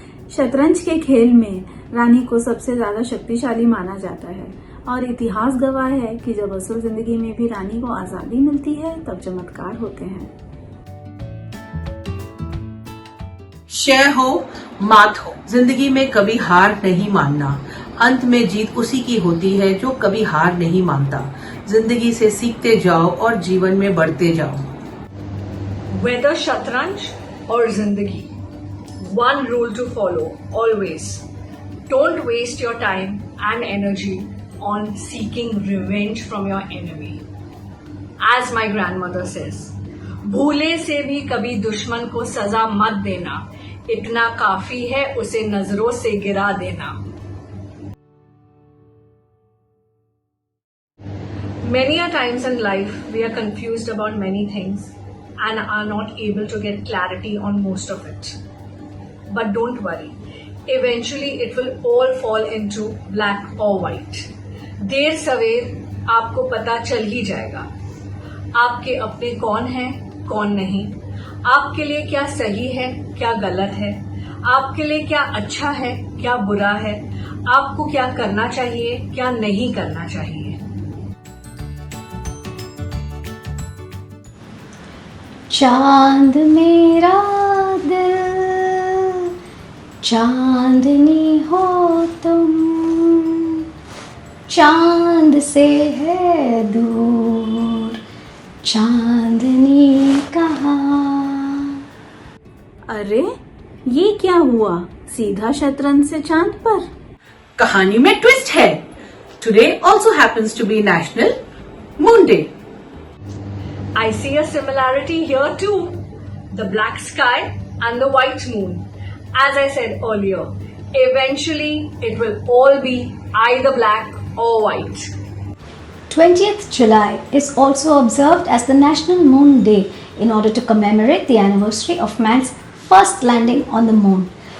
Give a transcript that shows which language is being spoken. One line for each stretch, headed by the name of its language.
Hindi: शतरंज के खेल में रानी को सबसे ज्यादा शक्तिशाली माना जाता है, और इतिहास गवाह है कि जब असल जिंदगी में भी रानी को आजादी मिलती है तब चमत्कार होते हैं। शय हो मात हो, जिंदगी में कभी हार नहीं मानना। अंत में जीत उसी की होती है जो कभी हार नहीं मानता। जिंदगी से सीखते जाओ और जीवन में बढ़ते जाओ।
English: Whether शतरंज or जिंदगी, one rule to follow always: Don't waste your time and energy on seeking revenge from your enemy. As my grandmother says,
Hindi: भूले से भी कभी दुश्मन को सजा मत देना, इतना काफी है उसे नजरों से गिरा देना.
English: Many a times in life, we are confused about many things and are not able to get clarity on most of it. But don't worry, eventually it will all fall into black or white.
Hindi: देर सवेर आपको पता चल ही जाएगा. आपके अपने कौन हैं, कौन नहीं. आपके लिए क्या सही है, क्या गलत है. आपके लिए क्या अच्छा है, क्या बुरा है. आपको क्या करना चाहिए, क्या नहीं करना चाहिए. चांद मेरा दिल, चांदनी हो तुम, चांद से है दूर, चांदनी कहाँ. अरे ये क्या हुआ, सीधा शतरंज से चांद पर. कहानी में ट्विस्ट है.
English: Today also happens to be National Moon Day. I see a similarity here too. The black sky and the white moon. As I said earlier, eventually it will all be either black or white. 20th July is also observed as the National Moon Day in order to commemorate the anniversary of man's first landing on the moon.